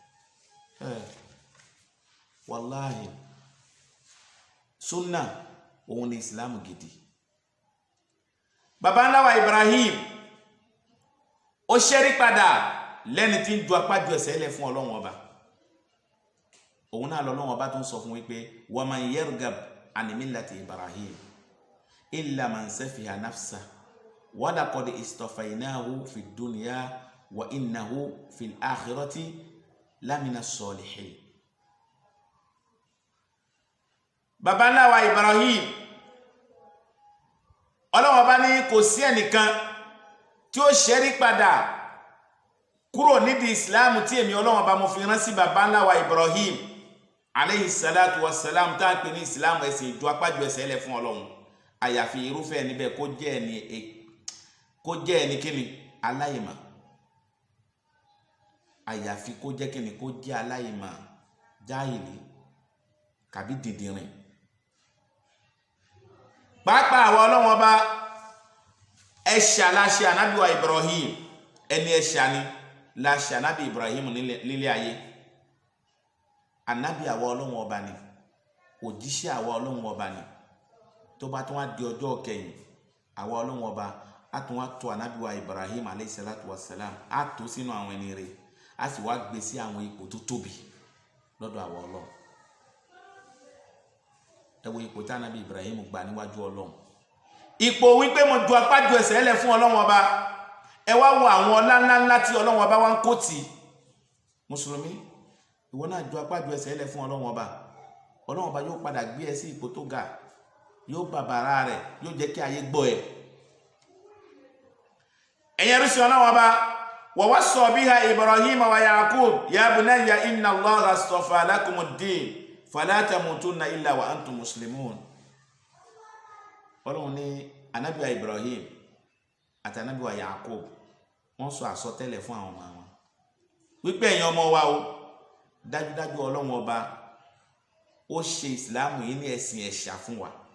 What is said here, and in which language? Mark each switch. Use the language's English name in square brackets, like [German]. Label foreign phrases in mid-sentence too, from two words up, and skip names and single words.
[Yoruba] wàláhì súnà òun ni ìsìlámù gidi. baba ńlá wa Ibrahim ó ṣẹ́rí padà lẹ́ni tí ń ju apá ju ẹsẹ̀ lẹ̀ fún Ọlọ́run Ọba. òun náà lọ́lọ́run Ọba tó ń sọ fún wípé [Arabic] ومن يرغب عن ملة إبراهيم إلا من سفه نفسه ولقد اصطفيناه في الدنيا وإنه في الآخرة لمن الصالحين. [Yoruba] baba ńlá wa Ibrahim, Ọlọ́run Ọba ní kò sí ẹnìkan tí ó ṣẹ́rí padà kúrò nídìí ìsìláàmù tí èmi Ọlọ́run Ọba mo fi rán sí baba ńlá wa Ibrahim [Arabic] عليه الصلاة والسلام, [Yoruba] tá a pè ní ìsìláàmù ẹ̀sìn ìjọ apájú ẹsẹ̀ ẹlẹ̀ fún Ọlọ́run, àyàfi irúfẹ́ níbẹ̀ kó jẹ́ ẹni kíni aláìmọ̀. àyàfi kó jẹ́ kíni kó jẹ́ aláìmọ̀, jáhìlì kàbí dìndìnrìn. pàápàá àwọn Ọlọ́run Ọba ẹ̀ṣà láṣẹ ànábìwá Ibrahim, ẹni ẹ̀ṣà ni láṣẹ ànábì Ibrahim nílé ayé. ànábì àwọn Ọlọ́run Ọba ni, òjíṣẹ́ àwọn Ọlọ́run Ọba ni. tó bá tún wá di ọjọ́ kẹyìn, àwọn Ọlọ́run Ọba á tún wá tó ànábìwá Ibrahim [Arabic] عليه الصلاة والسلام, [Yoruba] á tó sínú àwọn ẹni rẹ̀, á sì wá gbé sí àwọn ipò tó tóbi lọ́dọ̀ àwọn Ọlọ́run. ẹ wo ipò tí ànábì Ibrahim gbà níwájú Ọlọ́run, ipò wípé mo ju apá ju ẹsẹ̀ ẹlẹ̀ fún Ọlọ́run Ọba. ẹ wá wo àwọn ọlá ńláńlá tí Ọlọ́run Ọba wá ń kó tì. mùsùlùmí, ìwọ náà ju apá ju ẹsẹ̀ ẹlẹ̀ fún Ọlọ́run Ọba. Ọlọ́run Ọba yóò padà gbé ẹ sí ipò tó ga, yóò bàbàrà rẹ̀, yóò jẹ́ kí ayé gbọ́ ẹ. ẹ̀yin ẹrú sí Ọlọ́run Ọba, [Arabic] ووصى بها إبراهيم ويعقوب يا بني إن الله اصطفى لكم الدين فلا تموتن إلا وأنتم مسلمون. [Yoruba] Ọlọ́run ní ànábì Ibrahim àti ànábì wa Yaqub wọ́n sọ àsọtẹ́lẹ̀ fún àwọn ọmọ wọn wípé ẹ̀yin ọmọ wa o, dájúdájú Ọlọ́run Ọba ó ṣe ìsìláàmù yìí ní ẹ̀sìn ẹ̀ṣà fún wa.